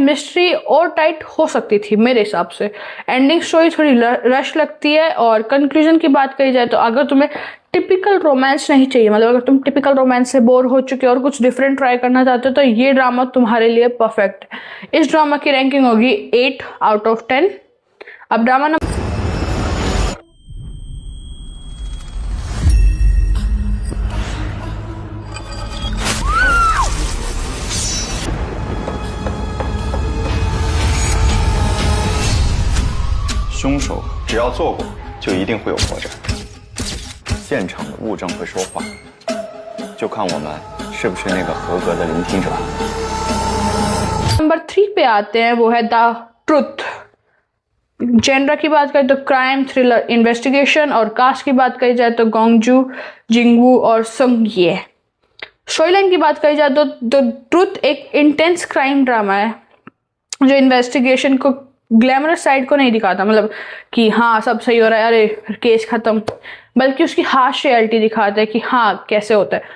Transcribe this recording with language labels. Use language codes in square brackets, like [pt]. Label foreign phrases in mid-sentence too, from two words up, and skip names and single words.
[hi] मिस्ट्री और टाइट हो सकती थी मेरे हिसाब से। [en] ending story [hi] थोड़ी रश लगती है। और कंक्लूजन की बात करी जाए तो अगर तुम्हें [en] typical romance [hi] नहीं चाहिए, मतलब अगर तुम [en] typical romance [hi] से बोर हो चुके हो और कुछ [en] different try [hi] करना चाहते हो तो ये ड्रामा तुम्हारे लिए परफेक्ट है। इस ड्रामा की रैंकिंग होगी 8/10। अब [en] drama number [zh] 凶手只要做过，就一定会有破绽。现场的物证会说话，就看我们是不是那个合格的聆听者。 [hi] नंबर 3 पे आते हैं, वो है द ट्रुथ। जेनरा की बात करें तो [en] crime thriller investigation [hi] और कास्ट की बात करी जाए तो गोंगजू, जिंगवू और संग ये। स्टोरीलाइन की बात करी जाए तो द ट्रुथ एक [en] intense crime drama [hi] है जो इन्वेस्टिगेशन को [en] glamorous side [hi] को नहीं दिखाता, मतलब कि हाँ सब सही हो रहा है, अरे केस खत्म, बल्कि उसकी [en] harsh reality [hi] दिखाता है कि हाँ कैसे होता है।